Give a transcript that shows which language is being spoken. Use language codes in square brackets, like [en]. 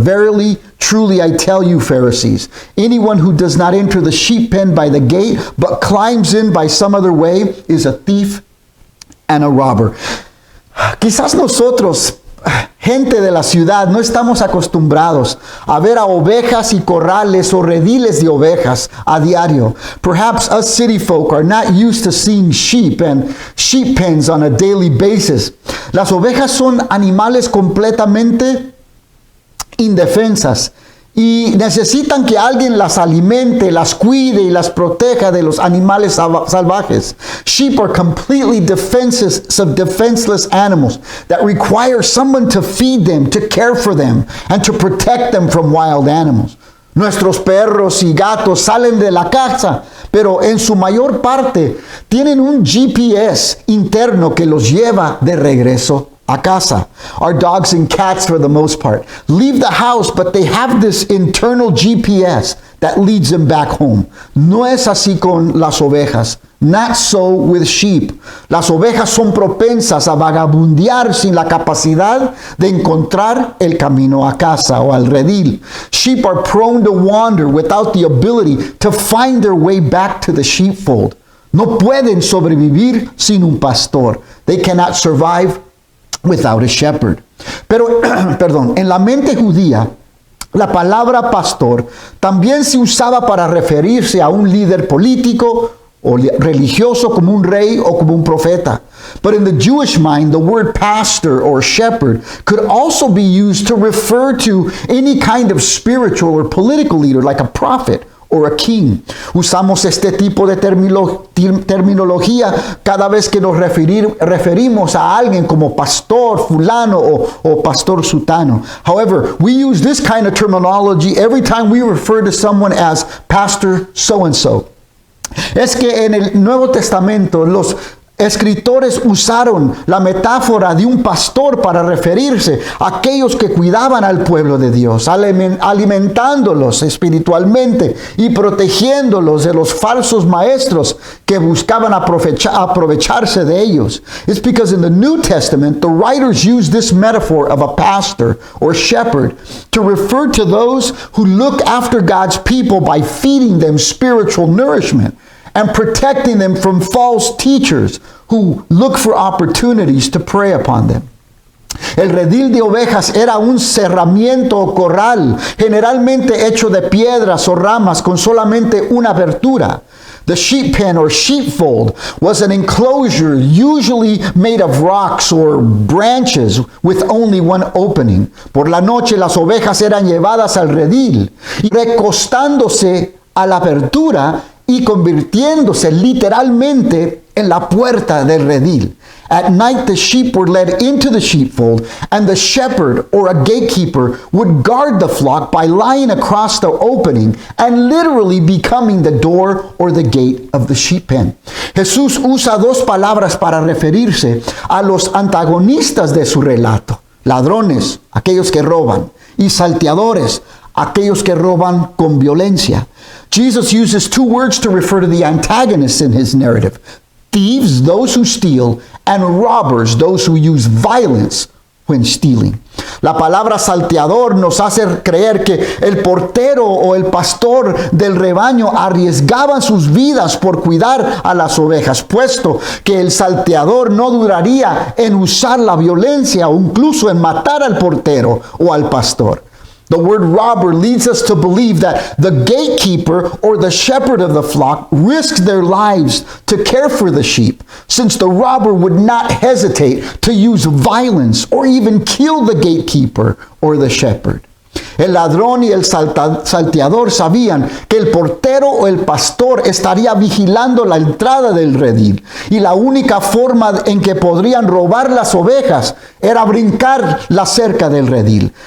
[en] Verily, truly I tell you, Pharisees, anyone who does not enter the sheep pen by the gate, but climbs in by some other way, is a thief and a robber. [es] Quizás nosotros, gente de la ciudad, no estamos acostumbrados a ver a ovejas y corrales o rediles de ovejas a diario. [en] Perhaps us city folk are not used to seeing sheep and sheep pens on a daily basis. [es] Las ovejas son animales completamente indefensas y necesitan que alguien las alimente, las cuide y las proteja de los animales salvajes. [en] Sheep are completely defenseless animals that require someone to feed them, to care for them, and to protect them from wild animals. [es] Nuestros perros y gatos salen de la casa, pero en su mayor parte tienen un GPS interno que los lleva de regreso a casa. [en] Our dogs and cats, for the most part, leave the house, but they have this internal GPS that leads them back home. [es] No es así con las ovejas. [en] Not so with sheep. [es] Las ovejas son propensas a vagabundear sin la capacidad de encontrar el camino a casa o al redil. [en] Sheep are prone to wander without the ability to find their way back to the sheepfold. [es] No pueden sobrevivir sin un pastor. [en] They cannot survive without a shepherd. [es] Pero, perdón, en la mente judía, la palabra pastor también se usaba para referirse a un líder político o religioso, como un rey o como un profeta. [en] But in the Jewish mind, the word pastor or shepherd could also be used to refer to any kind of spiritual or political leader, like a prophet or a king. [es] Usamos este tipo de terminología cada vez que nos referimos a alguien como pastor fulano o pastor sutano. [en] However, we use this kind of terminology every time we refer to someone as pastor so-and-so. [es] Es que en el Nuevo Testamento los escritores usaron la metáfora de un pastor para referirse a aquellos que cuidaban al pueblo de Dios, alimentándolos espiritualmente y protegiéndolos de los falsos maestros que buscaban aprovecharse de ellos. [en] It's because in the New Testament, the writers use this metaphor of a pastor or shepherd to refer to those who look after God's people by feeding them spiritual nourishment and protecting them from false teachers who look for opportunities to prey upon them. [es] El redil de ovejas era un cerramiento o corral, generalmente hecho de piedras o ramas con solamente una abertura. [en] The sheep pen or sheepfold was an enclosure usually made of rocks or branches with only one opening. [es] Por la noche las ovejas eran llevadas al redil y recostándose a la abertura y convirtiéndose literalmente en la puerta del redil. [en] At night the sheep were led into the sheepfold, and the shepherd or a gatekeeper would guard the flock by lying across the opening and literally becoming the door or the gate of the sheep pen. [es] Jesús usa dos palabras para referirse a los antagonistas de su relato: ladrones, aquellos que roban, y salteadores, aquellos que roban con violencia. [en] Jesus uses two words to refer to the antagonists in his narrative: thieves, those who steal, and robbers, those who use violence when stealing. [es] La palabra salteador nos hace creer que el portero o el pastor del rebaño arriesgaban sus vidas por cuidar a las ovejas, puesto que el salteador no duraría en usar la violencia o incluso en matar al portero o al pastor. [en] The word robber leads us to believe that the gatekeeper or the shepherd of the flock risks their lives to care for the sheep, since the robber would not hesitate to use violence or even kill the gatekeeper or the shepherd. [es] El ladrón y el salteador sabían que el portero o el pastor estaría vigilando la entrada del redil, y la única forma en que podrían robar las ovejas era brincar la cerca del redil.